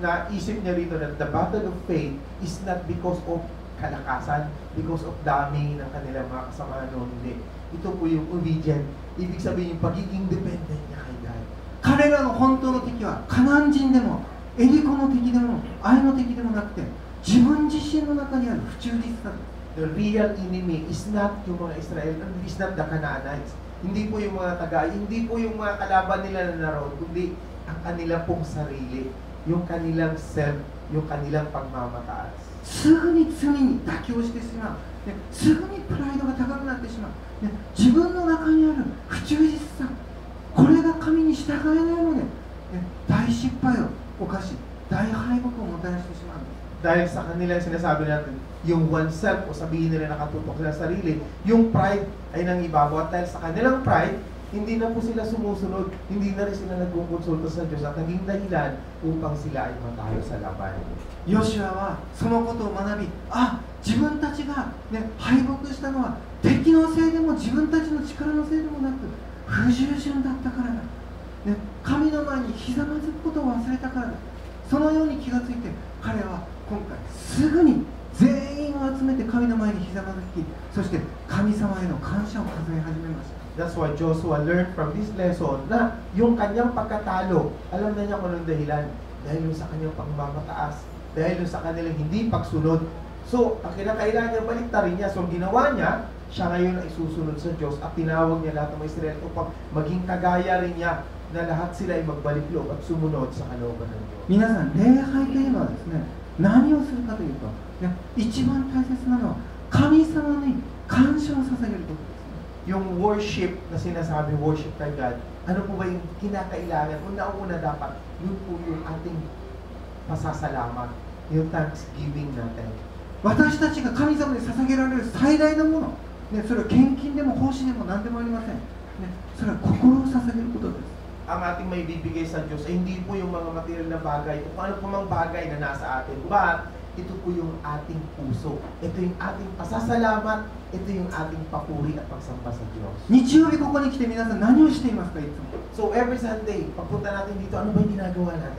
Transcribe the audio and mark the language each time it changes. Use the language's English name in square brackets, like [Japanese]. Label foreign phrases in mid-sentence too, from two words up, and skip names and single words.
[Filipino] Naisip niya rito na [English] the battle of faith is not because of [Filipino] kalakasan, [English] because of [Filipino] dami ng kanilang mga kasamahan noon. Hindi. Ito po yung obedient. Ibig sabihin yung pagiging dependent niya kay God. [Japanese] 彼らの本当の敵はカナン人でもエリコの敵でも愛の敵でもなくて、自分自身の中にある不忠実さです。 [English] The real enemy is not [Filipino] yung mga [English] Israel, is not the Canaanites. [Filipino] Hindi po yung mga taga, hindi po yung mga kalaban nila na naroon, kundi ang kanilang pong sarili, yung kanilang self, yung kanilang pagmamataas. [Japanese] すぐに罪に妥協してしまう、ね、すぐにプライドが高くなってしまう、ね、自分の中にある不忠実さ、これが神に従えないので、ね、大失敗を犯し、大敗北をもたらしてしまうんです。 [Filipino] Dahil sa kanila sinasabi natin, yung oneself o sabihin nila nakatutok sa sarili, yung pride ay nangibabaw. At dahil sa kanilang pride, hindi na po sila sumusunod, hindi na rin sila nagkukonsulta sa Diyos at naging dahilan upang sila ay matalo sa laban. [Japanese] ヨシュアはそのことを学び、自分たちが、ね、敗北したのは敵のせいでも自分たちの力のせいでもなく不従順だったからだ、ね、神の前にひざまずくことを忘れたからだ。そのように気がついて、彼は今回すぐに全員を集めて神の前にひざまずき、そして神様への感謝を数え始めました。 [English] That's why Joshua learned from this lesson [Filipino] na yung kanyang pagkatalo, alam na niya kung anong dahilan. Dahil yung sa kanyang pagmamataas, dahil yung sa kanilang hindi pagsunod. So, ang kinakailangan niya baliktarin niya. So, ang ginawa niya, siya ngayon ay susunod sa Diyos at tinawag niya lahat ng mga Israel upang maging kagaya rin niya na lahat sila ay magbalik loob at sumunod sa kalooban ng Diyos. [Japanese] 皆さん、礼拝というのはですね、何をするかというと、ね、一番大切なのは神様に感謝を捧げることです。 [Filipino] Yung worship na sinasabi, worship kay God, ano po ba yung kinakailangan? Una-una dapat, yun po yung ating pasasalamat, yung thanksgiving natin. [Japanese] 私たちが神様に捧げられる最大のもの、ね、それは献金でも奉仕でも何でもありません、ね、それは心を捧げることです。 [Filipino] Ang ating may bibigay sa Diyos ay hindi po yung mga material na bagay o kung ano po mang bagay na nasa atin, but ito po yung ating puso, ito yung ating pasasalamat, ito yung ating papuri at pagsamba sa Diyos. [Japanese] 日曜日ここに来て皆さん何をしていますか、いつも。 [Filipino] So [English] every Sunday, [Filipino] pagpunta natin dito, ano ba yung ginagawa natin?